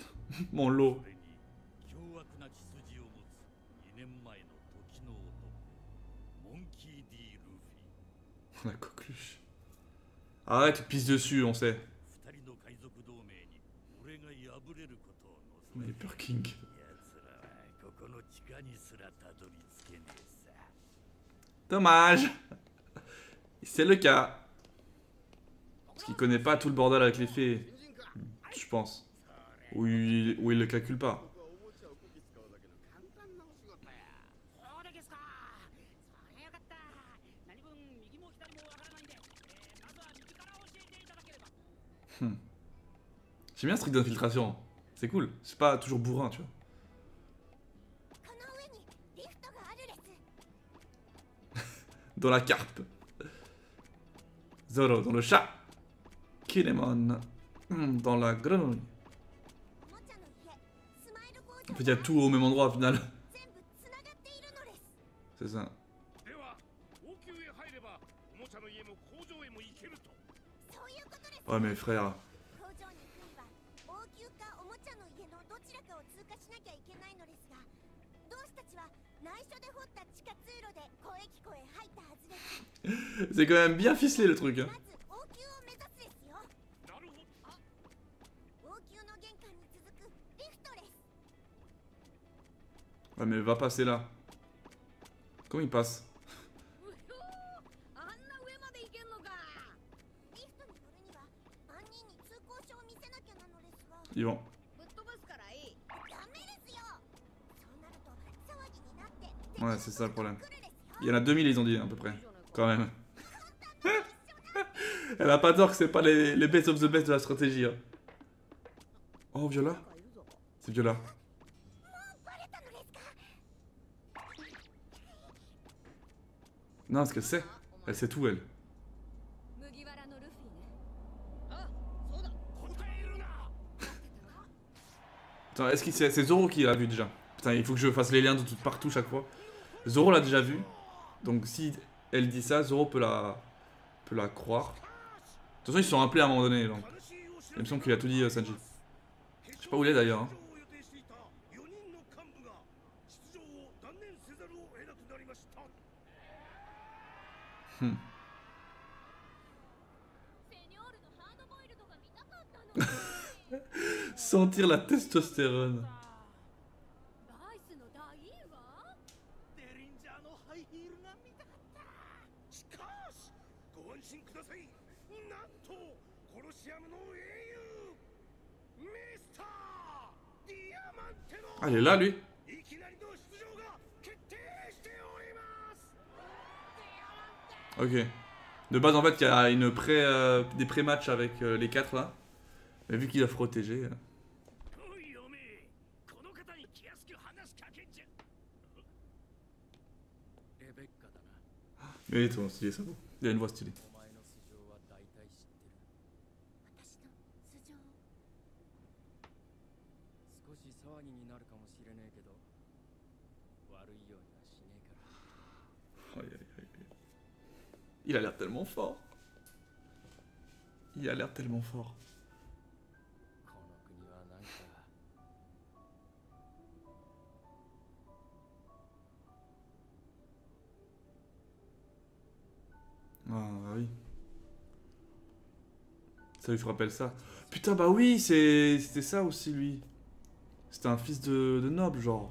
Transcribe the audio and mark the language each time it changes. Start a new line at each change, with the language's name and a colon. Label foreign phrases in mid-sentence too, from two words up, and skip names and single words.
French: Mon lot.
Japanese: それに凶悪な血筋を持つ2年前の時の男モンキー D ルフィ
French: La coqueluche. Arrête, tu te pisses dessus, on sait.
Japanese: 二人の海賊同盟に俺が敗れることを望
French: Mais
Japanese: む
French: Pur King.
Japanese: 奴らはここの地下にすらたどり着けねえさ
French: Dommage. C'est le cas. Parce qu'il connaît pas tout le bordel avec les fées. Je pense. Ou il le calcule pas.
Japanese: そうですか。そりゃよかった。何分右も左もわからないんで、まずは右から教えていただければ。
French: J'aime bien ce truc d'infiltration. C'est cool. C'est pas toujours bourrin, tu vois.
Japanese: この上にリフトがあるです。
French: Dans la carpe. Zoro dans le chat. Kinemon dans la grenouille.
Japanese: おもちゃの家スマイル工
French: En
Japanese: 場
French: fait, il y a tout au même endroit au final.
Japanese: 全部つながっているのです。
French: C'est ça.
Japanese: では王宮へ入ればおもちゃの家も工場へも行けると。そういうことです。
French: Ouais, mais frère.
Japanese: 工場に行くには王宮かおもちゃの家のどちらかを通過しなきゃいけないのですが、同志たちは内緒で掘った地下通路で交易庫へ入ったはずです。
French: C'est quand même bien ficelé le truc. Hein.
Japanese: まず王宮を目指すですよ。なるほど。王宮の玄関に続くリフトです。
French: Ouais, mais va passer là. Comment il passe?
Japanese: あんな上まで行けんのか。リフトに乗るには万人に通行証を見せなきゃなのですが、
French: Ils vont.
Japanese: ぶっ飛ばすからいい。ダメですよ。そうなると騒ぎになって
French: Ouais, c'est ça le problème.
Japanese: 来るですよ。
French: Il y en a 2000, ils ont dit à peu près. Quand même. Elle a pas tort que c'est pas les
English: best of the best
French: de la stratégie. Hein. Oh, Viola? C'est Viola.
Japanese: バレたのですか。
French: Non, parce qu'elle sait. Elle sait tout, elle.
Japanese: 麦わらのルフィね。あ、そうだ。答えるな。
French: Attends, est-ce que c'est Zoro qui l'a vu déjà? Putain, il faut que je fasse les liens de tout partout chaque fois. Zoro l'a déjà vu. Donc si elle dit ça, Zoro peut la croire. De toute façon, ils se sont rappelés à un moment donné. Donc.
Japanese: 悲しいお知
French: Il
Japanese: ら
French: me
Japanese: せ
French: semble qu'il a tout dit, Sanji. Je sais pas où il est d'ailleurs. Hein.
Japanese: を予定していた4人の幹部が出場を断念せざるを得なくなりましたセニョールのハードボイルドが見たかったの。
French: Sentir la testostérone.
Japanese: ダイスの大いいわ。デリンジャーのハイヒールが見たかったしかしご安心くださいなんとコロシアムの英雄ミスターディアマンテの
French: Ah, il est là, lui.
Japanese: いきなりの出場が決定しております
French: Ok. De base, en fait, il y a des pré-matchs avec les 4 là. Mais vu qu'il a protégé.
Japanese: おいおめえこの方に気安く話しかけんじゃレベッカだな
French: Mais il est trop stylé, ça. Il a une voix stylée.
Japanese: お前の素性は大体知ってる私の素性。少し騒ぎになるかもしれねえけど悪いようにはしねえから
French: Aïe, aïe, aïe. Il a l'air tellement fort. Il a l'air tellement fort.
Japanese: この国はなんか
French: Ah oui. Ça lui rappelle ça. Putain, bah oui, c'était ça aussi, lui. C'était un fils de noble, genre.